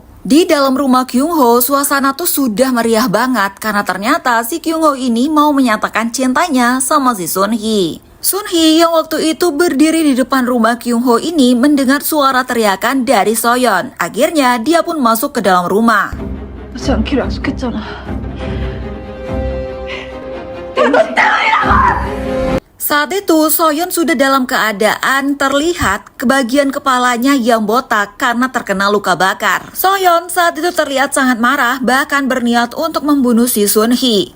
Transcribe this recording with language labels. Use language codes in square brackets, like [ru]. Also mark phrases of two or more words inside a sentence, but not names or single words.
[id] Di dalam rumah Kyung Ho, suasana tuh sudah meriah banget karena ternyata si Kyung Ho ini mau menyatakan cintanya sama si Sun Hee. Sun Hee yang waktu itu berdiri di depan rumah Kyung Ho ini mendengar suara teriakan dari Soyeon. Akhirnya dia pun masuk ke dalam rumah. [ko] 하지 않기로 약속했잖아. [id] Saat itu Soyeon sudah dalam keadaan terlihat kebagian kepalanya yang botak karena terkena luka bakar. Soyeon saat itu terlihat sangat marah, bahkan berniat untuk membunuh si Sun Hee.